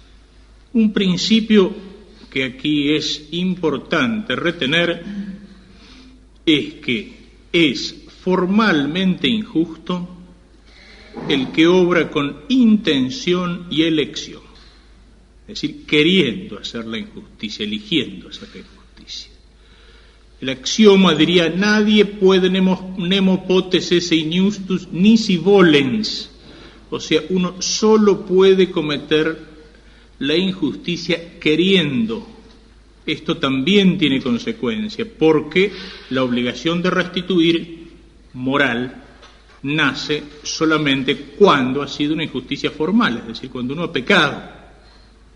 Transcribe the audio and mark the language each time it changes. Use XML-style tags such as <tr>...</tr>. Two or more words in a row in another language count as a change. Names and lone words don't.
<es>Un principio que aquí es importante retener es que es formalmente injusto el que obra con intención y elección, es decir, queriendo hacer la injusticia, eligiendo hacer la injusticia. El axioma diría, nadie puede</es> <la>nemo potes esse injustus nisi volens,</la> <es>o sea, uno solo puede cometer la injusticia queriendo. Esto también tiene consecuencia, porque la obligación de restituir moral nace solamente cuando ha sido una injusticia formal, es decir, cuando uno ha pecado.</es>